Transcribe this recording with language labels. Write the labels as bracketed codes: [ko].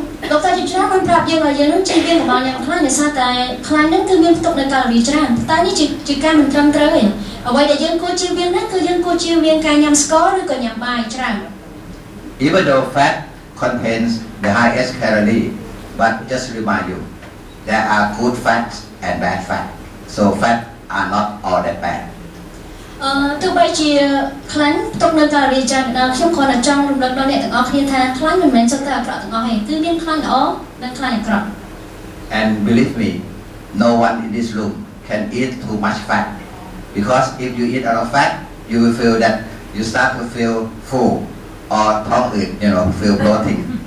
[km] ដុកទ័រជាច្រើនបានប្រាប់យើងថាយើងនឹងជៀសវាងកុំឲ្យញ៉ាំខ្លាញ់ដោយសារតែខ្លាញ់ហ្នឹងគឺមានផ្ទុកនៅកាឡូរីច្រើនតែនេះជាការមិនត្រឹមត្រូវទេអ្វីដែលយើងគួរជៀសវាងហ្នឹងគឺយើងគួរជៀសវាងការញ៉ាំស្ករឬក៏ញ៉ាំបាយច្រើន [en] Even though fat contains the highest calorie, but just to remind you, there are good fats and bad fat. So fat are not all that bad. [km] ទោះបីជាខ្លាញ់ផ្ទុកនៅកាឡូរីច្រើនដល់ខ្ញុំគ្រាន់តែចង់រំលឹកដល់អ្នកទាំងអស់គ្នាថាខ្លាញ់មិនមែនសុទ្ធតែអាក្រក់ទាំងអស់ទេគឺមានខ្លាញ់ល្អនិងខ្លាញ់អាក្រក់ [en] And believe me, no one in this room can eat too much fat, because if you eat a lot of fat, you will feel that you start to feel full or feel bloating.